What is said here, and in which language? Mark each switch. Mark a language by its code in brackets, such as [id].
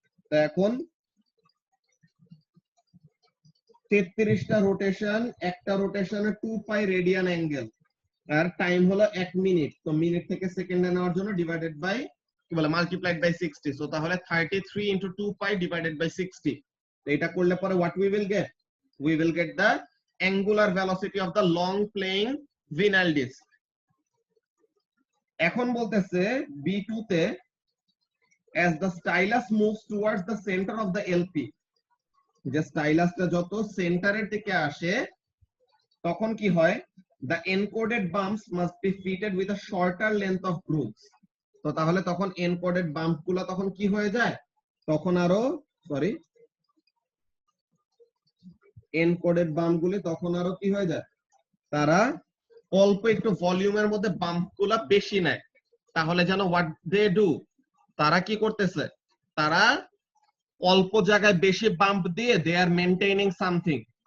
[bn] তো এখন 33 টা রোটেশন, একটা রোটেশনে 2 পাই রেডিয়ান অ্যাঙ্গেল, আর টাইম হলো 1 মিনিট। তো মিনিট থেকে সেকেন্ডে নেওয়ার জন্য ডিভাইডেড বাই কি বলে মাল্টিপ্লাইড বাই 60। [en] So তাহলে 33 into 2 pi divided by 60। [bn] তো এটা করলে পরে [en] What we will get the angular velocity of the long playing vinyl disc. [bn] এখন বলতেছে B2 তে, [en] as the stylus moves towards the center of the LP, [bn] যে স্টাইলাসটা যত সেন্টারের দিকে আসে তখন কি হয়, [en] the encoded bumps must be fitted with a shorter length of grooves। [bn] তো তাহলে তখন এনকোডেড বাম্প গুলো তখন কি হয়ে যায়, তখন আরো এনকোডেড বাম্প গুলি তখন আরো কি হয়ে যায়, তারা অল্প একটু ভলিউমের মধ্যে বাম্প গুলা বেশি নেয়। তাহলে যেন [en] what they do, [bn] তারা কি করতেছে, তারা অল্প জায়গায় বেশি বাম্প দিয়ে [en] They are maintaining something.